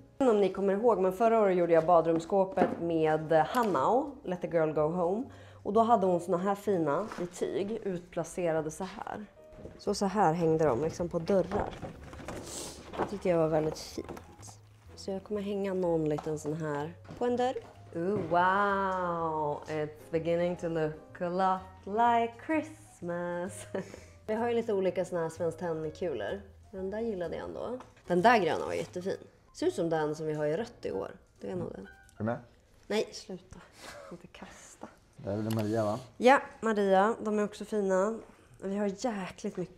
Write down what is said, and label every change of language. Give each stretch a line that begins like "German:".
Swedish: Om ni kommer ihåg, men förra året gjorde jag badrumsskåpet med Hannah, Let the girl go home. Och då hade hon såna här fina i tyg, utplacerade så här. Så här hängde de liksom på dörrar. Det tyckte jag var väldigt fint. Så jag kommer hänga någon liten sån här på en dörr.
English: Wow, it's beginning to look a lot like Christmas.
Swedish: Vi har ju lite olika såna här Svenskt Tenn-kulor. Den där gillade jag ändå. Den där gröna var jättefin. Ser ut som den som vi har i rött i år. Det är nog den. Är du med? Nej, sluta. Inte kasta. Där är det Maria, va? Ja, Maria. De är också fina. Vi har jäkligt mycket